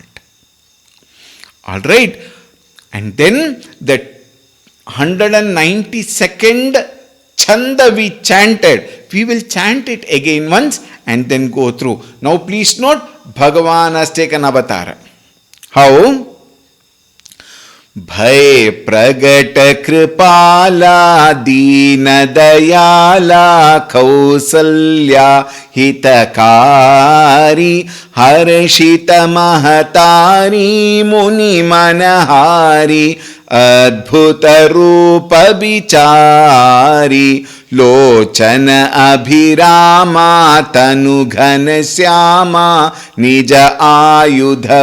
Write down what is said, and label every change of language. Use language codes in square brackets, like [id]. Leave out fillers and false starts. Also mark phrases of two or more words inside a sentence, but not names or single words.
[en] All right. And then the 192nd Chanda we chanted. We will chant it again once and then go through. Now please note, Bhagavan has taken avatar. How? [awa] भय प्रगट कृपाला दीन दयाला कौसल्या हितकारी हर्षित महतारी मुनि मनहारी अद्भुत रूप विचारी लोचन अभिरामा तनु घन श्यामा निज आयुध